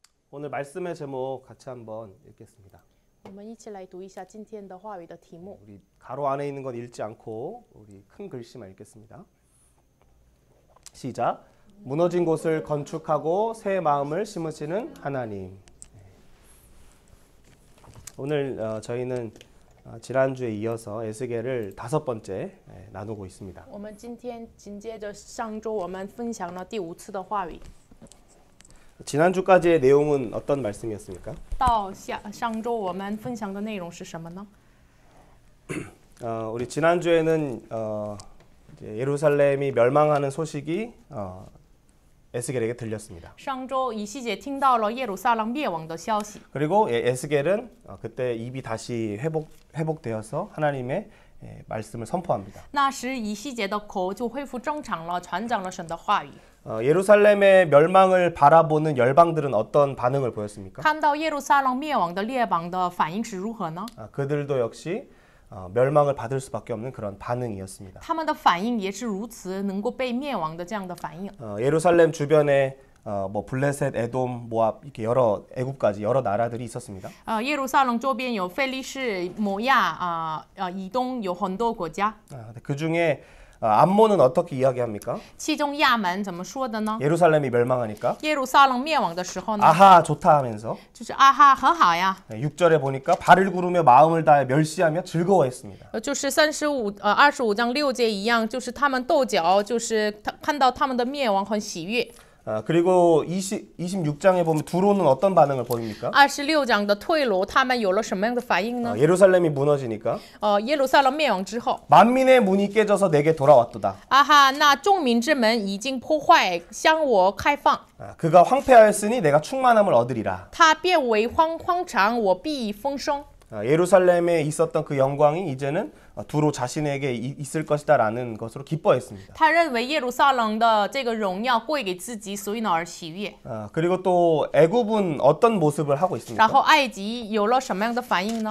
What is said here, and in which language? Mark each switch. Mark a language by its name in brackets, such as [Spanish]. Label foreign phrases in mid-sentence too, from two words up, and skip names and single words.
[Korean] 오늘 말씀의 제목 같이 한번 읽겠습니다. [Chinese] 我们一起来读一下今天的话语的题目。 [Korean] 우리 가로 안에 있는 건 읽지 않고 우리 큰 글씨만 읽겠습니다. 시작. 무너진 곳을 건축하고 새 마음을 심으시는 하나님. 오늘 저희는 지난주에 이어서 에스겔을 5번째 나누고 있습니다. [Chinese] 我们今天紧接着上周我们分享了第5次的话语。 [Korean] 지난주까지의 내용은 어떤 말씀이었습니까? [Chinese] 到上周我们分享的内容是什么呢？ [Korean] 우리 지난주에는 이제 예루살렘이 멸망하는 소식이 에스겔에게 들렸습니다. [Chinese] 上周以西结听到了耶路撒冷灭亡的消息， [Korean] 그리고 에스겔은 그때 입이 다시 회복되어서 하나님의 말씀을 선포합니다. [Chinese] 那时以西结的口就恢复正常了，传讲了神的话语。 [Korean] 예루살렘의 멸망을 바라보는 열방들은 어떤 반응을 보였습니까? [Chinese] 看到耶路撒冷灭亡的列邦的反应是如何呢？ [Korean] 그들도 역시 멸망을 받을 수밖에 없는 그런 반응이었습니다. [Chinese] 他们的反应也是如此，能够被灭亡的这样的反应。 [Korean] 예루살렘 주변에 뭐 블레셋, 에돔, 모압 이렇게 여러 애굽까지 여러 나라들이 있었습니다. [Chinese] 耶路撒冷周边有非利士、摩亚、以东有很多国家。 [Korean] 그 중에 암몬은 어떻게 이야기합니까? [Chinese] 其中亚门怎么说的呢？ [Korean] 예루살렘이 멸망하니까 [Chinese] 耶路撒冷灭亡的时候呢， [Korean] 아하 좋다 하면서 [Chinese] 就是啊哈很好呀， [Korean] 6절에 보니까 발을 구르며 마음을 다해 멸시하며 즐거워했습니다. [Chinese] 就是25章6节一样，就是他们斗角，就是看到他们的灭亡很喜悦。 [Korean] 그리고 26장에 보면 두로는 어떤 반응을 보입니까? [Chinese] 26 章的退罗，他们有了什么样的反应呢？ [Korean] 예루살렘이 무너지니까 [Chinese] 耶路撒冷灭亡之后， [Korean] 만민의 문이 깨져서 내게 돌아왔도다. [Chinese] 啊哈，那众民之门已经破坏，向我开放。 [Korean] 그가 황폐하였으니 내가 충만함을 얻으리라. [Chinese] 他变为荒场，我必丰收。 [Korean] 예루살렘에 있었던 그 영광이 이제는 두로 자신에게 있을 것이다라는 것으로 기뻐했습니다. [Chinese] 他认为耶路撒冷的这个荣耀归给自己，所以呢而喜悦。 [Korean] 그리고 또 애굽은 어떤 모습을 하고 [Chinese] 然 [Korean] 있습니까? [Chinese] 后埃及有了什么样的反应呢？